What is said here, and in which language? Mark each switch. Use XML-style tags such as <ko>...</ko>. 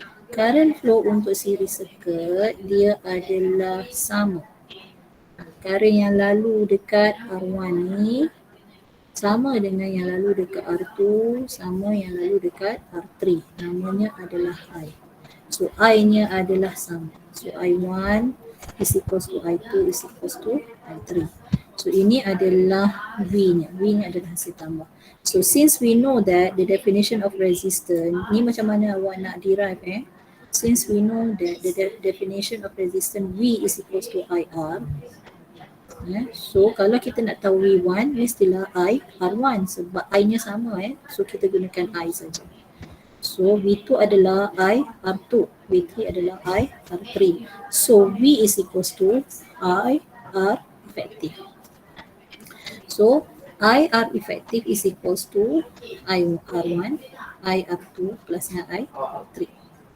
<ms>Current flow untuk series circuit dia adalah sama. Current yang lalu dekat R1 ni sama dengan yang lalu dekat R2, sama yang lalu dekat R3. Namanya adalah I. So I-nya adalah sama.</ms> <en>So I1 is equals to I2 is equals to I3.</en> <ms>So ini adalah V-nya. V-nya adalah hasil tambah.</ms> <en>So since we know that the definition of resistance,</en> <ms>ni macam mana awak nak derive</ms> <en>Since we know that the definition of resistance V is equals to IR.</en> <ms>So kalau kita nak tahu V1, mestilah I R1 sebab I-nya sama So kita gunakan I saja. So V2 adalah I R2, V3 adalah I R3.</ms> <en>So V is equals to I R effective. So I R effective is equals to I R1, I R2 plus I R3.</en>